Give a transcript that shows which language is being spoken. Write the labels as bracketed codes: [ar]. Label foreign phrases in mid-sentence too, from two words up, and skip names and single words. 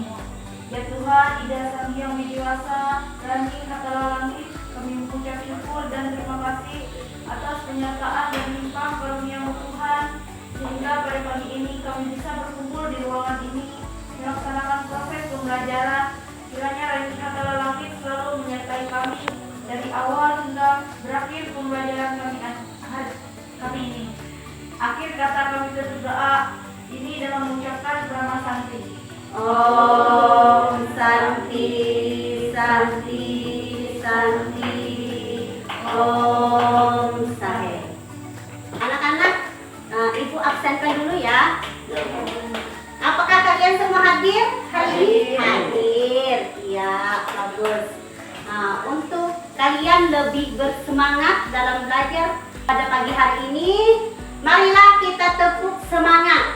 [id] Ya Tuhan, Ida Sang Hyang Widiwasa, Rangi Hatala Langit, kami mengucap syukur dan terima kasih atas penyertaan dan limpah karunia Tuhan, sehingga pada pagi ini kami bisa berkumpul di ruangan ini melaksanakan proses pembelajaran. Kiranya Rangi Hatala Langit selalu menyertai kami dari awal hingga berakhir pembelajaran kami ini. Akhir kata kami berdoa ini dengan mengucapkan Brahma Santi. [sa] Om Santi, Santi, Santi, Om Sahe. [id] Anak-anak, Ibu absenkan dulu ya. Apakah kalian semua hadir hari ini? Hadir, ya, bagus. Untuk kalian lebih bersemangat dalam belajar pada pagi hari ini, marilah kita tepuk semangat.